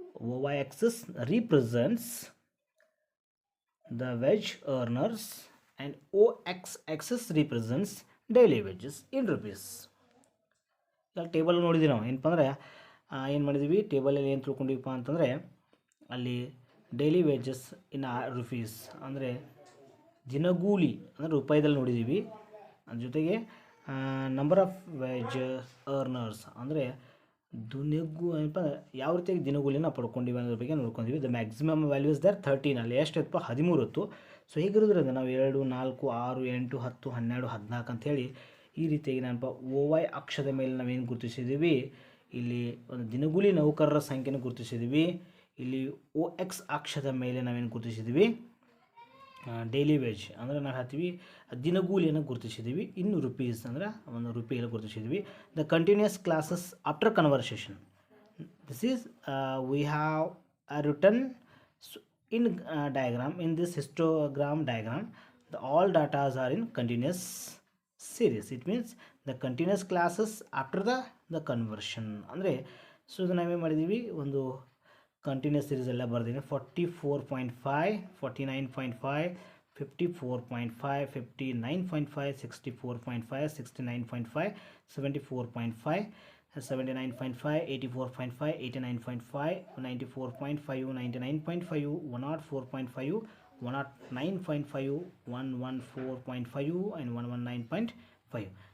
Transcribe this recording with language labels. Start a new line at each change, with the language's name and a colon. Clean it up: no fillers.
English: OYX represents the wage earners and OX represents daily wages in rupees.
Kannada: ಈಗ table ನೋಡಿದ್ದೀವಿ ನಾವು. ಏನಪ್ಪ ಅಂದರೆ ಏನು ಮಾಡಿದ್ದೀವಿ, ಟೇಬಲಲ್ಲಿ ಏನು ತಿಳ್ಕೊಂಡಿವಪ್ಪ ಅಂತಂದರೆ ಅಲ್ಲಿ
English: daily wages in rupees
Kannada: ಅಂದರೆ ದಿನಗೂಲಿ ಅಂದರೆ ರೂಪಾಯಿದಲ್ಲಿ ನೋಡಿದ್ದೀವಿ. ಅದ್ರ ಜೊತೆಗೆ
English: number of wage earners
Kannada: ಅಂದರೆ ಏನಪ್ಪ ಯಾವ ರೀತಿಯಾಗಿ ದಿನಗೂಲಿನ ಪಡ್ಕೊಂಡಿವಿ ಅನ್ನೋದ್ರ ಬಗ್ಗೆ ನೋಡ್ಕೊಂಡಿವಿ.
English: The maximum value is there 13.
Kannada: ಅಲ್ಲಿ ಎಷ್ಟು ಇತ್ತಪ್ಪ, 13 ಇತ್ತು. ಸೊ ಹೀಗಿರೋದ್ರಿಂದ ನಾವು 2 4 6 8 10 12 14 ಅಂಥೇಳಿ ಈ ರೀತಿಯಾಗಿ ಏನಪ್ಪ OY ಅಕ್ಷದ ಮೇಲೆ ನಾವೇನು ಗುರುತಿಸಿದ್ದೀವಿ, ಇಲ್ಲಿ ಒಂದು ದಿನಗೂಲಿ ನೌಕರರ ಸಂಖ್ಯೆನ ಗುರುತಿಸಿದ್ದೀವಿ. ಇಲ್ಲಿ OX ಅಕ್ಷದ ಮೇಲೆ ನಾವೇನು ಗುರುತಿಸಿದ್ದೀವಿ, ಡೈಲಿ ವೇಜ್ ಅಂದರೆ ನಾವು ಹೇಳ್ತೀವಿ ದಿನಗೂಲಿಯನ್ನು ಗುರುತಿಸಿದ್ದೀವಿ. ಇನ್ನು ರುಪೀಸ್ ಅಂದರೆ ಒಂದು ರೂಪಾಯಿಯಲ್ಲಿ ಗುರುತಿಸಿದ್ವಿ.
English: The continuous classes after conversion, this is we have return in diagram, in this histogram diagram, the all datas are in continuous series. It means the continuous classes after the conversion.
Kannada: ಅಂದರೆ so ಇದು ನಾವೇನು ಮಾಡಿದ್ದೀವಿ, ಒಂದು continuous series ಎಲ್ಲ ಬರ್ತೀನಿ.
English: 44.5, 49.5, 54.5, 59.5, 64.5, 69.5, 74.5, 79.5, 84.5, 89.5, 94.5, 99.5, 104.5, 109.5, 114.5 and 119.5.